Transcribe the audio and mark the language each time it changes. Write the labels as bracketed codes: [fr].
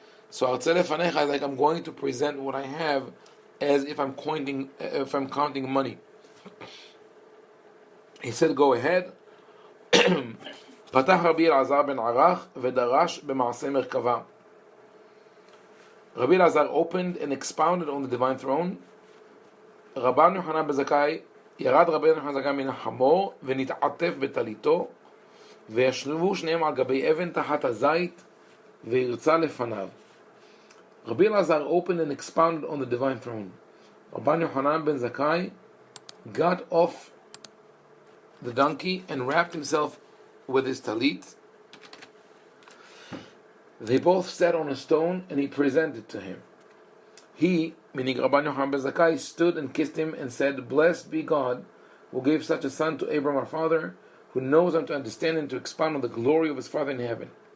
[en] So artse lefanecha is like I'm going to present what I have as if I'm counting money. He said, go ahead. [he] פתח רבי אלעזר בן ערך ודרש במעשה מרכבה. [en] Rabbi Elazar opened and expounded on the divine throne. [he] רבן יוחנן בן זכאי, ירד רבי יוחנן בן זכאי מן החמור ונתעטף בטליתו וישבו שניהם על גבי אבן תחת הזית וירצה לפניו. [en] Rabbi Elazar opened and expounded on the divine throne. Rabban Yochanan ben Zakkai got off the donkey and wrapped himself with his talit. They both sat on a stone and he presented to him. He, meaning Rabban Yochanan ben Zakkai, stood and kissed him and said, "Blessed be God who gave such a son to Abraham our father, who knows him to understand and to expound on the glory of his Father in heaven.